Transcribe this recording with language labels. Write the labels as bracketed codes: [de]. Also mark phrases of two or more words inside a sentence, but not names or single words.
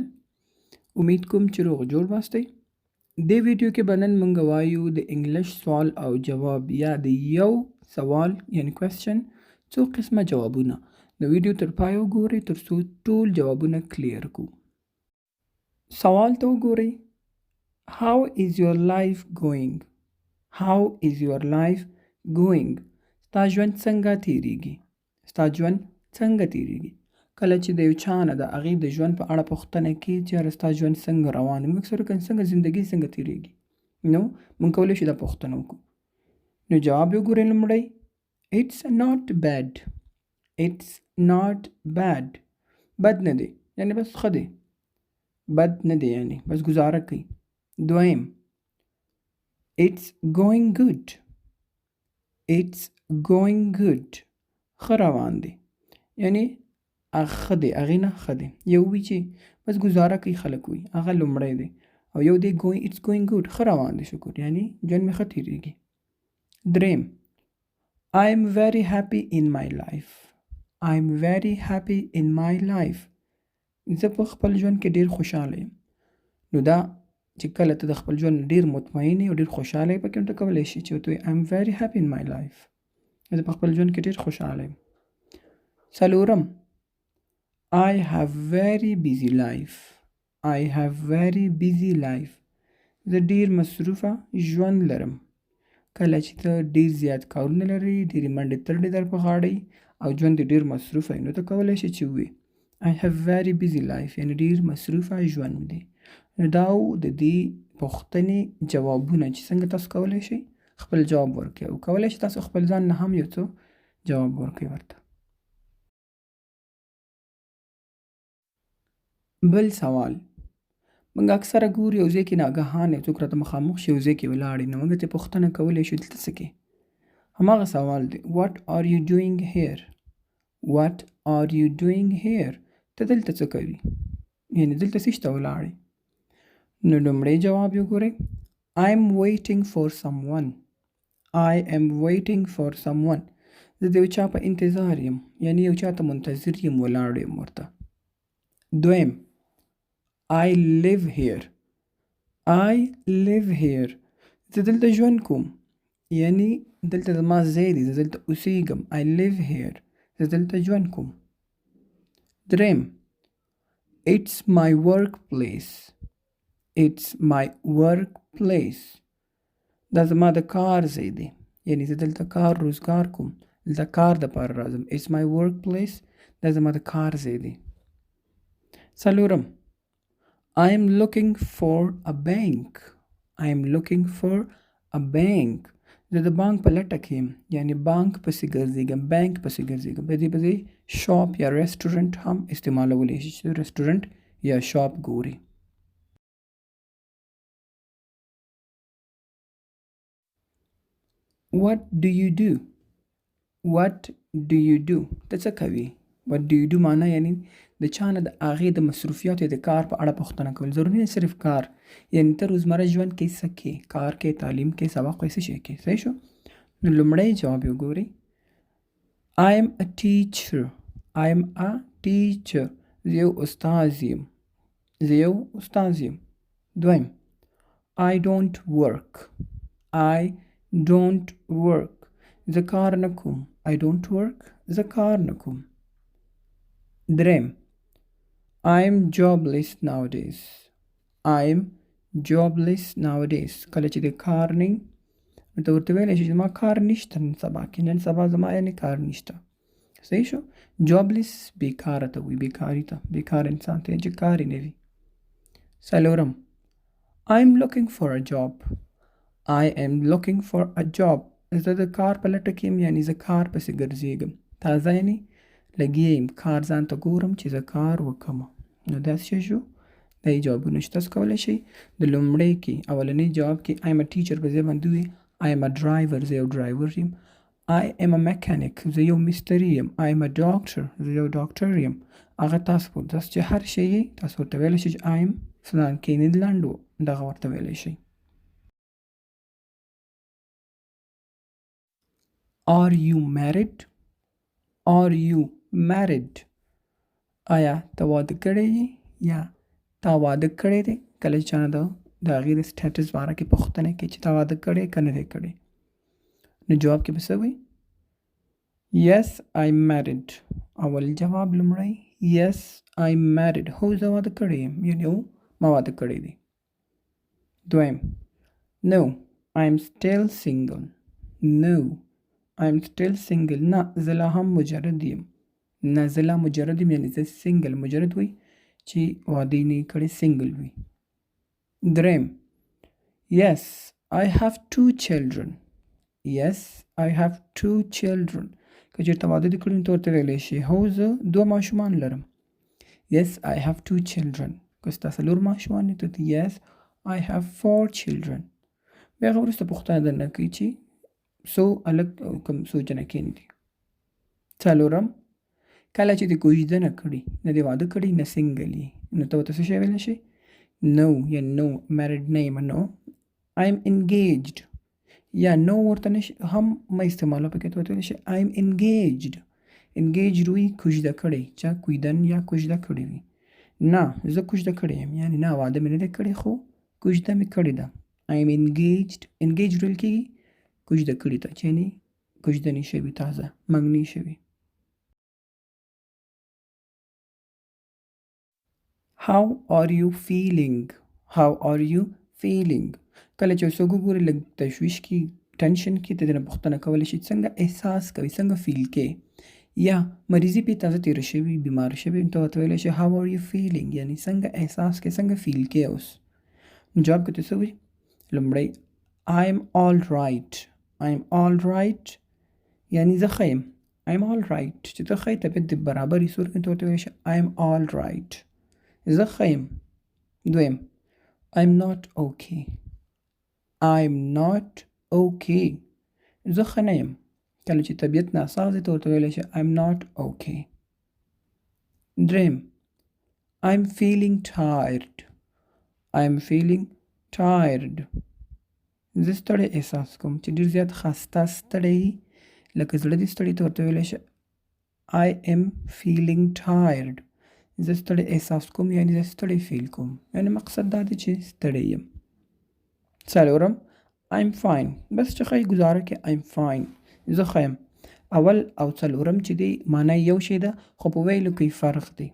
[ps] امید کوم چې روغ جوړ باستئ. دې ویډیو کې به نن موږ وایو د انګلیش سوال او جواب یا د یو سوال یعنی کوېسچن څو قسمه جوابونه. د ویډیو تر پای وګورئ ترڅو ټول جوابونه کلیر کړو. سوال ته وګورئ. [en] How is your life going? How is your life going? [ps] ستا ژوند څنګه تیریږي؟ ستا ژوند څنګه تیریږي؟ کله چې د یو چا نه د هغې د ژوند په اړه پوښتنه کیږي چې یاره ستا ژوند څنګه روان دی، موږ اکثره کوو څنګه زندګي څنګه تیریږي، نو موږ کولی شو دا پوښتنه وکړو. نو جواب یې وګورئ. لومړی [en] It's not bad. It's not bad. [ps] بد نه دی یعنی بس ښه دی. بد نه دی یعنی بس ګزاره کوي. [en] دویم It's going good. It's going good. [ps] ښه روان دی یعنی ښه دی، هغې نه ښه دی. یو وي چې بس ګزاره کوي خلک وي، هغه لومړی دی. او یو دی [en] It's going good. [ps] ښه روان دی، شکر، یعنی ژوند مې ښه تیریږي. [en] دریم I'm very happy in my life. I'm very happy in my life. [ps] زه په خپل ژوند کې ډېر خوشحاله یم. نو دا چې کله ته د خپل ژوند ډېر مطمئن یې او ډېر خوشحاله یې، پکې ته کولی شي چې ورته وایې [en] I'm very happy in my life. [ps] زه په خپل ژوند کې ډېر خوشحاله یم. [en] څلورم I have very busy life. I have very busy life. [ps] زه ډېر مصروفه ژوند لرم. کله چې ته ډېر زیات کارونه لرې، ډېرې منډې ترډې در په غاړه او ژوند دې ډېر مصروفه وي، نو ته کولی شې چې ووایې [en] I have very busy life، [ps] یعنې ډېر مصروفه ژوند دی. نو دا د دې پوښتنې جوابونه چې څنګه تاسو کولی شئ خپل جواب ورکړئ، او کولی شئ تاسو خپل ځان نه هم یو څه جواب ورکړئ ورته. بل سوال. موږ اکثره ګورو یو ځای کې ناګهانه یو څوک راته مخامخ شي، یو ځای کې ولاړ وي، نو موږ ترې پوښتنه کولی شو دلته څه کوې؟ هماغه سوال دی [en] What are you doing here? What are you doing here? [ps] ته دلته څه کوي؟ یعنې دلته څه شته ولاړې؟ نو لومړی جواب یې وګورئ. [en] I am waiting for someone. I am waiting for someone. [ps] زه د یو چا په انتظار یم، یعنې یو چا ته منتظر یم، ولاړ یم ورته. [en] دویم I live here. I live here. [ps] زه دلته ژوند کوم، یعنی دلته زما ځای دی، زه دلته اوسیږم. [en] I live here. [ps] زه دلته ژوند کوم. دریم [en] It's my workplace. It's my workplace. [ps] دا زما د کار ځای دی، یعنی زه دلته کار روزګار کوم، دلته کار دپاره راځم. [en] It's my workplace. [ps] دا زما د کار ځای دی. څلورم [en] I am looking for a bank. I am looking for a bank. [ps] زه د بانک په لټه کې یم، یعنی بانک پسې ګرځېږم، بانک پسې ګرځېږم. په دې پسې شاپ یا ریسټورنټ هم استعمالولی شي چې ریسټورنټ یا شاپ ګوري. [en] What do you do? What do you do? [ps] ته څه کوي؟ [en] What do you do [ps] معنا یعنی د چا نه د هغې د مصروفیاتو د کار په اړه پوښتنه کول. ضروري نه صرف کار، یعنی ته روزمره ژوند کې څه کوې؟ کار کې، تعلیم کې، سبق کې، څه شی کې؟ صحیح شو؟ نو لومړی جواب یې وګورئ. [en] I am a teacher. I am a teacher. [ps] زه یو استاذ یم. زه یو استاذ یم. دویم [en] I don't work. I don't work. [ps] زه کار نه کوم. [en] I don't work. [ps] زه کار نه کوم. دریم [en] I'm jobless nowadays. I'm jobless nowadays. [ps] کله چې د کار نه نو ته ورته ویلی شي چې زما کار نشته نن سبا کې، نن سبا زما یعنې کار نشته. صحیح شو؟ جابلیس بیکاره ته وایي، بیکاري ته، بیکار انسان ته چې کار یې نه وي. [en] څلورم I'm looking for a job. I am looking for a job. [ps] زه د کار په لټه کې یم، یعنی زه کار پسې ګرځېږم. تازه یعنی لګیا یم، کار ځان ته ګورم چې زه کار وکړم. نو داسې شی شو. دا یې جوابونه چې تاسو کولی شئ د لومړی کې اولنی جواب کې [en] I am a teacher [ps] په ځای باندې ووایئ [en] I am a driver. [ps] زه یو ډرایور یم. [en] I am a mechanic. [ps] زه یو مستري یم. [en] I am a doctor. [ps] زه یو ډاکټر یم. هغه تاسو چې هر شی یې تاسو ورته ویلی شئ چې [en] I am [ps] فلان کې نیدرلند و، دغه ورته ویلی شئ. [en] Are you married? Are you married? [ps] آیا ته واده کړی یې یا تا واده کړی دی؟ کله چې چانه د هغې د سټیټس باره کې پوښتنه کوي چې تا واده کړی که نه دی کړی، نو جواب کې به څه وایي؟ [en] Yes, I'm married. [ps] اول جواب لومړی [en] Yes, I'm married. [ps] هو زه واده کړی یم، یعنې هو ما واده کړی دی. [en] دویم No, I'm still single. No, I'm still single. [ps] نه زه لا هم مجرد یم. نه زه لا مجرد یم، یعنې زه سنګل. مجرد وایي چې واده یې نه یې کړی، سنګل وي. [en] دریم Yes, I have 2 children. Yes, I have 2 children. [ps] که چېرته واده دې کړی نو ته ورته ویلی شي هو زه 2 ماشومان لرم. [en] Yes, I have 2 children. [ps] که ستا 4 ماشومان دي ته [en] Yes, I have 4 children. [ps] بیا هغه وروسته پوښتنه درنه کوي چې څو هلک او کوم څو جنکې دي. څلورم کله چې دې کوژدنه کړي، نه دې واده کړي نه سنګل یې، نو ته ورته څه شی ویلی شي؟ No یا [en] no married [ps] نه یم. [en] No, I'm engaged. [ps] یا نو ورته هم مه استعمالوه، پکې ته ورته ویلی شي [en] I'm engaged. [ps] engaged وي کوژده کړی، چا کویدن یا کوژده کړې وي. نه زه کوژده کړی یم، یعنې نه واده مې نه دی کړی خو کوژده مې کړې ده. [en] I'm engaged. [ps] engaged ویل کېږي کوژده کړې ته، چې یعنې کوژدنې شوي، تازه منګني شوي. [en] How are you feeling? How are you feeling? [ps] کله چې څوک وګوري لږ تشویش کې، ټنشن کې، ته دې نه پوښتنه کولی شي څنګه احساس کوي، څنګه فیل کوې. یا مریضي پې تازه تېره شوي، بیمار شوي، ته ورته ویلی شي [en] How are you feeling؟ [ps] یعنې څنګه احساس کوې، څنګه فیل کوې اوس. جواب کې ته څه وایي؟ لومړی [en] I'm all right. I'm all right [ps] یعنې زه ښه یم. [en] I'm all right [ps] چې ته ښه یې، طبیعت دې برابر یې، صورت کې ته ورته ویلی شي [en] I'm all right. [ps] زه ښه یم. دویم [en] I'm not okay. I'm not okay. [ps] زه ښه نه یم. کله چې طبیعت ناساز دی ته ورته ویلی شي [en] I'm not okay. دریم I'm feeling tired. I'm feeling tired. [ps] زه ستړی احساس کوم، چې ډېر زیات خسته ستړی، لکه زړه دې ستړی، ته ورته ویلی شي [en] I am feeling tired. [ps] زه ستړی احساس کوم، یعنې زه ستړی فیل کوم، یعنې مقصد دا دی چې ستړی یم. [en] څلورم I'm fine. [ps] بس چې ښایي ګزاره کې [en] I'm fine. [ps] زه ښه یم. اول او څلورم چې دی معنی یو شی ده، خو په ویلو کې فرق دی.